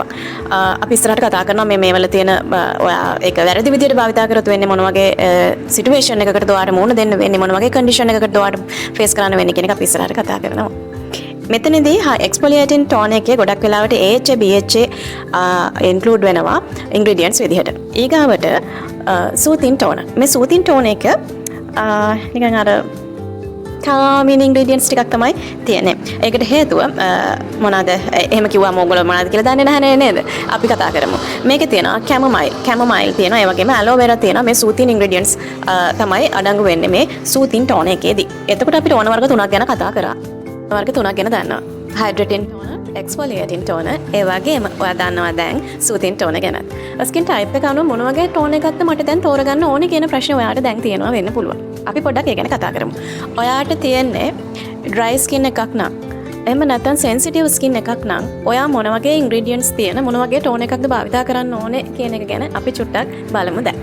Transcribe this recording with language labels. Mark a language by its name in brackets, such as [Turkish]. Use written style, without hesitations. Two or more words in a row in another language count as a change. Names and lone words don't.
[Sinhala] අපි ඉස්සරහට කතා කරනවා මේ වල තියෙන ඔයා ඒක වැරදි විදිහට භාවිතා කරොත් වෙන්නේ මොන වගේ situation එකකටද ඔයාට මුහුණ දෙන්න වෙන්නේ මොන වගේ condition එකකටද ඔයාට face කරන්න වෙන්නේ කියන එක අපි ඉස්සරහට කතා කරනවා. මෙතනදී [English] exfoliating tone [Sinhala] එකේ ගොඩක් වෙලාවට [English] AHA BHA include [Sinhala] වෙනවා ingredients විදිහට. ඊගාවට [English] soothing tone. [Sinhala] මේ [English] soothing tone [Sinhala] එක නිකන් අර [English] calming ingredients [Sinhala] ටිකක් තමයි තියෙන්නේ. ඒකට හේතුව මොනවාද? එහෙම කිව්වම ඕගොල්ලෝ මොනවාද කියලා දන්නේ නැහැ නේද? අපි කතා කරමු. මේකේ තියෙනවා chamomile තියෙනවා. ඒ වගේම [English] aloe vera [Sinhala] තියෙනවා. මේ [English] soothing ingredients [Sinhala] තමයි අඩංගු වෙන්නේ මේ [English] soothing tone [Sinhala] එකේදී. එතකොට අපි ටෝන වර්ග තුනක් ගැන කතා කරා. වර්ග තුනක් ගැන දන්නවා. [English] hydrating tone, exfoliating tone, [Sinhala] ඒ වගේම ඔයා දන්නවා දැන් [English] soothing tone [Sinhala] ගැන. [English] skin type [Sinhala] එක අනුව මොන වගේ tone එකක්ද මට දැන් තෝරගන්න ඕනේ කියන ප්‍රශ්නේ ඔයාට දැන් තියෙනවා වෙන්න පුළුවන්. අපි පොඩ්ඩක් ඒ ගැන කතා කරමු. ඔයාට තියෙන්නේ [English] dry skin [Sinhala] එකක් නම් එහෙම නැත්නම් [English] sensitive skin [Sinhala] එකක් නම් ඔයා මොන වගේ ingredients තියෙන මොන වගේ tone එකක්ද භාවිතා කරන්න ඕනේ කියන එක ගැන අපි චුට්ටක් බලමු දැන්.